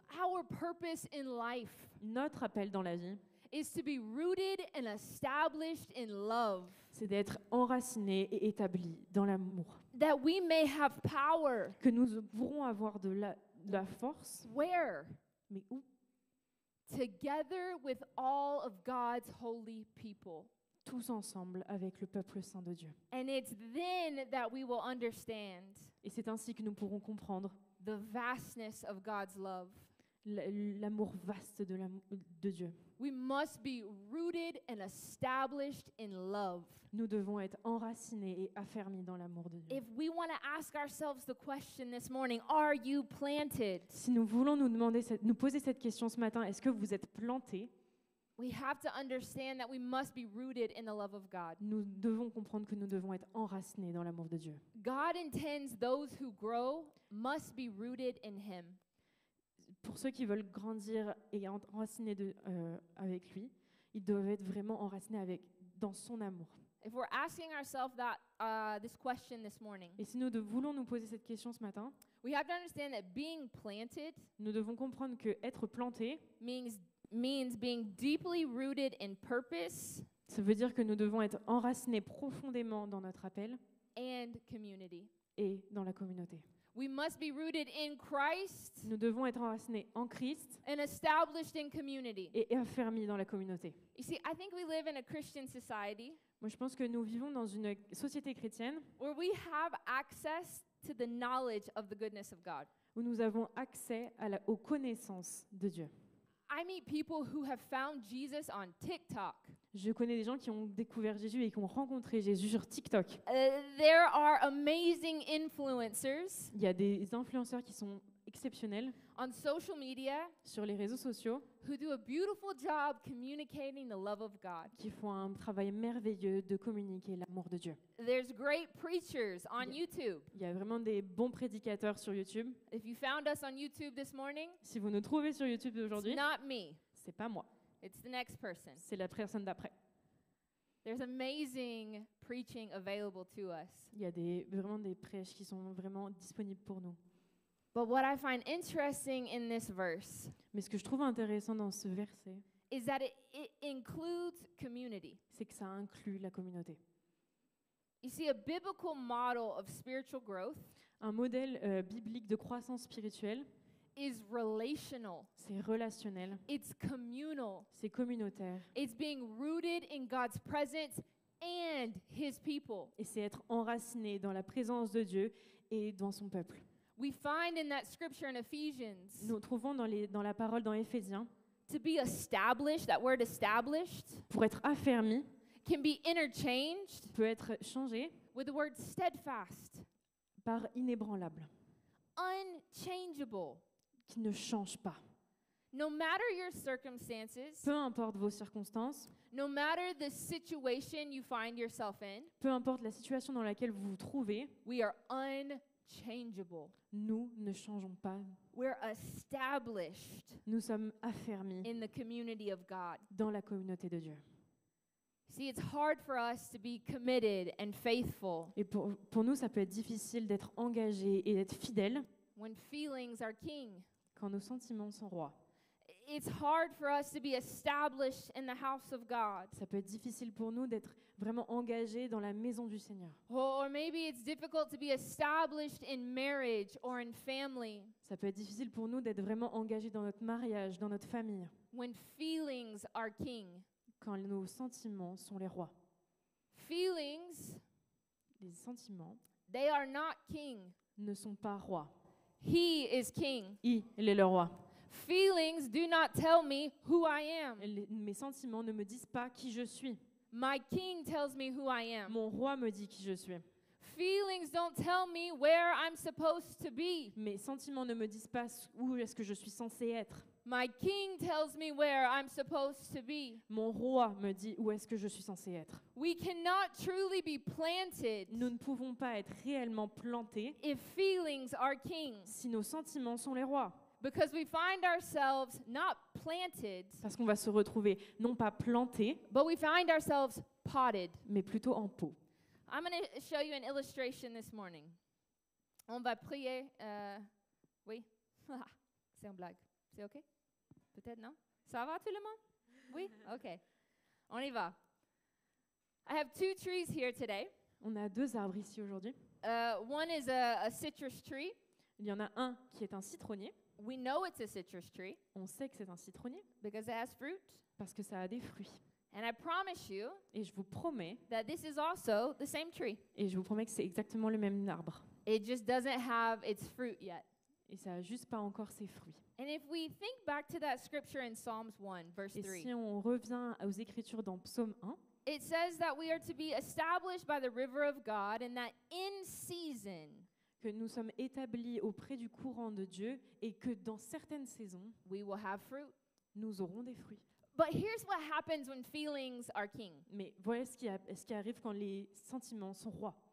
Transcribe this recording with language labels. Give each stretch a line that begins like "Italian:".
English: Our purpose in life
French: Notre appel dans la vie,
English: is to be rooted and established in love,
French: c'est d'être enracinés et établis dans l'amour.
English: that we may have power.
French: Que nous pourrons avoir de la force,
English: Where?
French: mais où?
English: Together with all of God's holy people.
French: Tous ensemble avec le peuple saint de Dieu.
English: And it's then that we will understand
French: Et c'est ainsi que nous pourrons comprendre
English: the vastness of God's love.
French: l'amour vaste de Dieu.
English: We must be rooted and established in love.
French: Nous devons être enracinés et affermis dans l'amour de Dieu.
English: If we want to ask ourselves the question this morning, are you planted?
French: Si nous voulons nous poser cette question ce matin, est-ce que vous êtes plantés?
English: We have to understand that we must be rooted in the love of God.
French: Nous devons comprendre que nous devons être enracinés dans l'amour de Dieu.
English: God intends those who grow must be rooted in Him.
French: Pour ceux qui veulent grandir et enraciner avec lui, ils doivent être vraiment enracinés dans son amour.
English: If we're asking ourselves this question this morning,
French: Et si nous voulons nous poser cette question ce matin,
English: we have to understand that being planted
French: nous devons comprendre que être planté,
English: means being deeply rooted in purpose
French: ça veut dire que nous devons être enracinés profondément dans notre appel
English: and community.
French: et dans la communauté.
English: We must be rooted in Christ
French: Nous devons être enracinés en Christ
English: and established in community.
French: et affermis dans la communauté.
English: You see, I think we live in a Christian society
French: Moi, je pense que nous vivons dans une société chrétienne
English: where we have access to the knowledge of the goodness of God.
French: où nous avons accès aux connaissances de Dieu.
English: I meet people who have found Jesus on TikTok.
French: Je connais des gens qui ont découvert Jésus et qui ont rencontré Jésus sur TikTok.
English: There are amazing influencers
French: Il y a des influenceurs qui sont exceptionnels
English: on social media
French: sur les réseaux sociaux
English: who do a beautiful job communicating the love of God.
French: qui font un travail merveilleux de communiquer l'amour de Dieu.
English: There's great preachers on Yeah. YouTube.
French: Il y a vraiment des bons prédicateurs sur YouTube.
English: If you found us on YouTube this morning,
French: Si vous nous trouvez sur YouTube
English: it's
French: aujourd'hui,
English: not me,
French: c'est pas moi,
English: it's the next person.
French: c'est la personne d'après.
English: There's amazing preaching available to us.
French: Il y a vraiment des prêches qui sont vraiment disponibles pour nous.
English: But what I find interesting in this verse
French: Mais ce que je trouve intéressant dans ce verset,
English: is that it includes community.
French: c'est que ça inclut la communauté.
English: You see, a biblical model of spiritual growth
French: Un modèle biblique de croissance spirituelle,
English: is relational,
French: c'est relationnel,
English: it's communal,
French: c'est communautaire
English: it's being rooted in God's presence and His people.
French: et c'est être enraciné dans la présence de Dieu et dans son peuple.
English: We find in that scripture in Ephesians
French: Nous trouvons dans la parole dans Éphésiens,
English: to be established, that word established
French: pour être affermi,
English: can be interchanged
French: peut être changé
English: with the word steadfast,
French: par inébranlable,
English: unchangeable.
French: qui ne change pas.
English: No matter your circumstances,
French: Peu importe vos circonstances,
English: no matter the situation you find yourself in,
French: peu importe la situation dans laquelle vous vous trouvez,
English: we are unchangeable.
French: nous ne changeons pas.
English: We're established
French: Nous sommes affermis
English: in the community of God.
French: dans la communauté de Dieu.
English: See, it's hard for us to be committed and faithful
French: Et pour nous, ça peut être difficile d'être engagé et d'être fidèle
English: when feelings are king.
French: quand nos sentiments sont rois.
English: It's hard for us to be established in the house of God.
French: Ça peut être difficile pour nous d'être vraiment engagés dans la maison du Seigneur.
English: Or maybe it's difficult to be established in marriage or in family
French: Ça peut être difficile pour nous d'être vraiment engagés dans notre mariage, dans notre famille,
English: when feelings are king.
French: quand nos sentiments sont les rois.
English: Feelings,
French: Les sentiments
English: they are not king.
French: ne sont pas rois.
English: He is king.
French: Il est le roi.
English: Feelings do not tell me who I am.
French: Mes sentiments ne me disent pas qui je suis.
English: My king tells me who I am.
French: Mon roi me dit qui je suis.
English: Feelings don't tell me where I'm supposed to be.
French: Mes sentiments ne me disent pas où est-ce que je suis censé être.
English: My king tells me where I'm supposed to be.
French: Mon roi me dit où est-ce que je suis censé être.
English: We cannot truly be planted
French: Nous ne pouvons pas être réellement plantés
English: if feelings are king,
French: si nos sentiments sont les rois.
English: because we find ourselves not planted,
French: Parce qu'on va se retrouver non pas plantés,
English: but we find ourselves potted.
French: mais plutôt en pot.
English: I'm going to show you an illustration this morning.
French: On va prier. Oui? C'est une blague. C'est OK? Peut-être non? Ça va tout le monde? Oui? OK. On y va.
English: I have two trees here today.
French: On a 2 arbres ici aujourd'hui.
English: One is a citrus tree.
French: Il y en a un qui est un citronnier.
English: We know it's a citrus tree
French: On sait que c'est un citronnier
English: because it has fruit.
French: parce que ça a des fruits.
English: And I promise you
French: Et je vous promets,
English: that this is also the same tree.
French: et je vous promets que c'est exactement le même arbre.
English: It just doesn't have its fruit yet.
French: Et ça n'a juste pas encore ses fruits.
English: And if we think back to that scripture in Psalms 1, verse
French: Et
English: 3,
French: si on revient aux Écritures dans Psaume 1,
English: it says that we are to be established by the river of God and that in season
French: que nous sommes établis auprès du courant de Dieu et que dans certaines saisons,
English: we will have fruit.
French: nous aurons des fruits.
English: But here's what happens when feelings are king.
French: Mais voilà ce qui arrive quand les sentiments sont rois.